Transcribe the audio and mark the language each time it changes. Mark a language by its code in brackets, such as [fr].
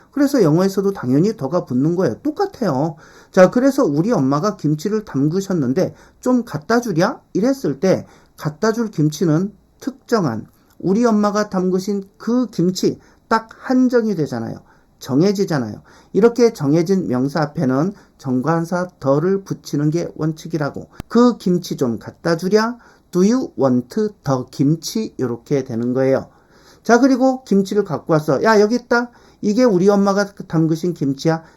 [ko] 그래서 영어에서도 당연히 더가 붙는 거예요. 똑같아요. 자, 그래서 우리 엄마가 김치를 담그셨는데 좀 갖다 주랴? 이랬을 때 갖다 줄 김치는 특정한 우리 엄마가 담그신 그 김치 딱 한정이 되잖아요. 정해지잖아요. 이렇게 정해진 명사 앞에는 정관사 더를 붙이는 게 원칙이라고. 그 김치 좀 갖다 주랴? [en] Do you want the 김치? [ko] 이렇게 되는 거예요. 자, 그리고 김치를 갖고 왔어. 야, 여기 있다. 이게 우리 엄마가 담그신 김치야.